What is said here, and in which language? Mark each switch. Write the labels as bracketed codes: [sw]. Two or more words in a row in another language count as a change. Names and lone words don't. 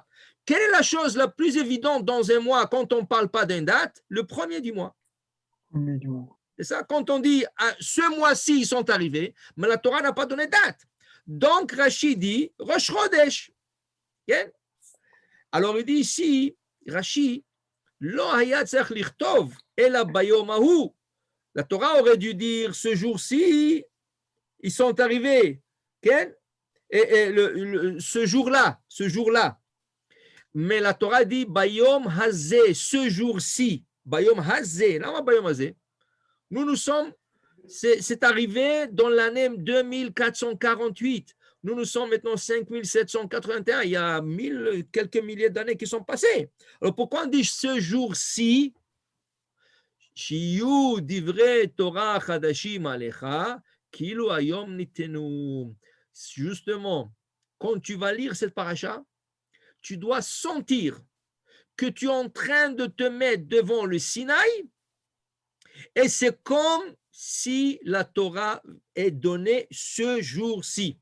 [fr] Quelle est la chose la plus évidente dans un mois quand on ne parle pas d'une date? Le premier du mois. C'est ça, quand on dit ce mois-ci, ils sont arrivés, mais la Torah n'a pas donné de date. Donc, Rashi dit [he] ראש חודש. [fr] Okay? Alors, il dit ici, [he] רש"י, לא היה צריך לכתוב אלא ביום ההוא. [fr] La Torah aurait dû dire ce jour-ci, ils sont arrivés. Okay? Et ce jour-là. Mais la Torah dit [he] ביום הזה, [fr] ce jour-ci. [he] ביום הזה. Non, ביום הזה. [fr] Nous sommes, c'est arrivé dans l'année 2448. Nous sommes maintenant 5781. Il y a quelques milliers d'années qui sont passées. Alors pourquoi on dit ce jour-ci? [he] שיהיו דברי תורה חדשים עליך, כאילו היום ניתנו. [fr] Justement, quand tu vas lire cette paracha, tu dois sentir que tu es en train de te mettre devant le Sinaï et c'est comme si la Torah est donnée ce jour-ci.